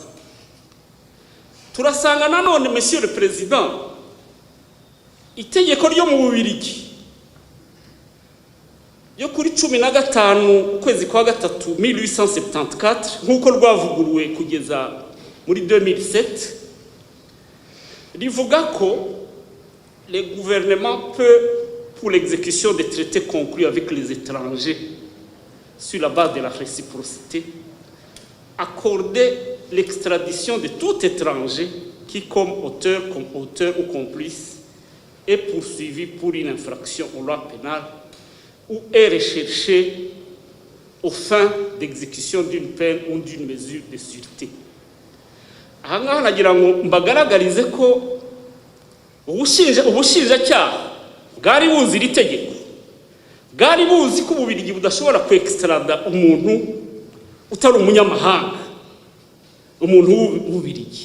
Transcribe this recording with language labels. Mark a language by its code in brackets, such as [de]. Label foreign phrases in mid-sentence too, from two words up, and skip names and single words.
[rw] Turasanga nanone [fr] Monsieur le Président, [rw] itegeko ryo mu Bubiligi yo kuri 15 ukwezi kwa gatatu 1874 nk'uko rwavuguruwe kugeza muri 2007 rivuga ko [fr] le gouvernement peut, pour l'exécution des traités conclus avec les étrangers sur la base de la réciprocité, accorder l'extradition de tout étranger qui, comme auteur ou complice, est poursuivi pour une infraction aux lois pénales ou est recherché aux fins d'exécution d'une peine ou d'une mesure de sûreté. [rw] Aha ngaha nagira ngo mbagaragarize ko ubushinjacyaha bwari buzi iri tegeko, bwari buzi ko Ububiligi budashobora kwextrada umuntu utari umunyamahanga, umuntu w'Ububiligi.